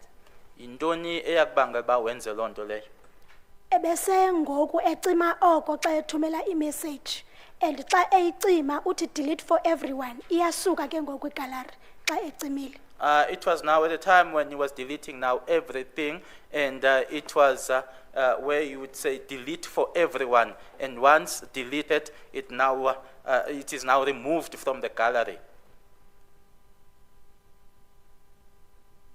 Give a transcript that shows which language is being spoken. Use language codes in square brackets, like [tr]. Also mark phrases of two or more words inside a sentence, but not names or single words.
[xh] Indoni eyakubanga ba wenze lonto leyo? Ebese ngoku ecima oko xa ethumela i-message. And xa eyicima uthi [en] delete for everyone. [xh] Iyasuka ke ngoku igallery xa ecimile. [en] It was now at the time when he was deleting now everything, and it was where you would say delete for everyone, and once deleted, it is now removed from the gallery.